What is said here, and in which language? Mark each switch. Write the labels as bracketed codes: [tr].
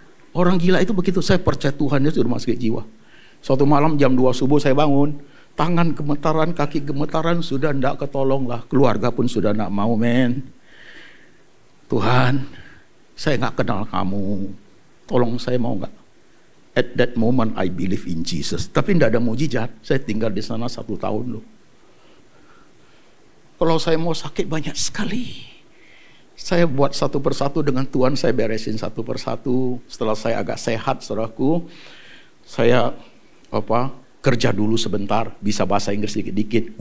[id] Orang gila itu begitu. Saya percaya Tuhan Yesus di rumah sakit jiwa. Suatu malam jam 2 subuh saya bangun. Tangan gemetaran, kaki gemetaran, sudah tidak ketolong lah. Keluarga pun sudah tidak mau men. Tuhan, saya nggak kenal kamu. Tolong saya mau nggak? [en] At that moment I believe in Jesus. [id] Tapi tidak ada mujizat. Saya tinggal di sana 1 tahun loh. Kalau saya mau sakit banyak sekali. Saya buat satu persatu dengan Tuhan, saya beresin satu persatu. Setelah saya agak sehat, saudaraku, saya kerja dulu sebentar, bisa bahasa Inggris dikit-dikit.